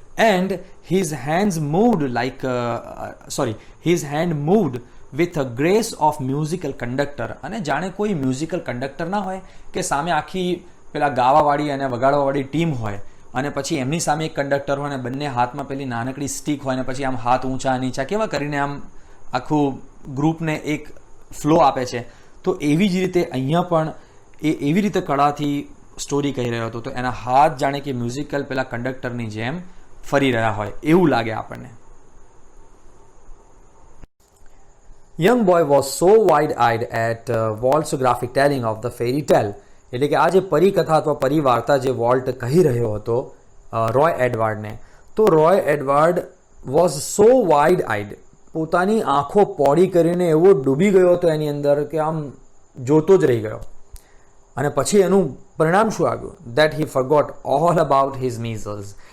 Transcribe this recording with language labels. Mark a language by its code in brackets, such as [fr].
[en] and his hands moved like his hand moved with a grace of musical conductor, [gu] અને જાણે કોઈ musical conductor ના હોય કે સામે આખી પેલા ગાવાવાળી અને વગાડવાવાળી ટીમ હોય અને પછી એમની સામે એક કંડક્ટર હોય અને બંને હાથમાં પેલી નાનકડી સ્ટીક હોય અને પછી આમ હાથ ઊંચા નીચા કેવા કરીને આમ આખું ગ્રુપને એક ફ્લો આપે છે. તો એવી જ રીતે અહીંયા પણ એ એવી રીતે કળાથી સ્ટોરી કહી રહ્યો હતો, તો એના હાથ જાણે કે મ્યુઝિકલ પેલા કંડક્ટરની જેમ ફરી રહ્યા હોય એવું લાગે આપણને. [en] Young boy was so wide-eyed at Walt's graphic telling of the fairy tale. [gu] એટલે કે આ જે પરિકથા અથવા પરિવાર્તા જે વોલ્ટ કહી રહ્યો હતો રોય એડવર્ડને, તો Roy Edward [en] was so wide eyed, [gu] પોતાની આંખો પોળી કરીને એવો ડૂબી ગયો હતો એની અંદર કે આમ જોતો જ રહી ગયો. અને પછી એનું પરિણામ શું આવ્યું? [en] That he forgot all about his measles.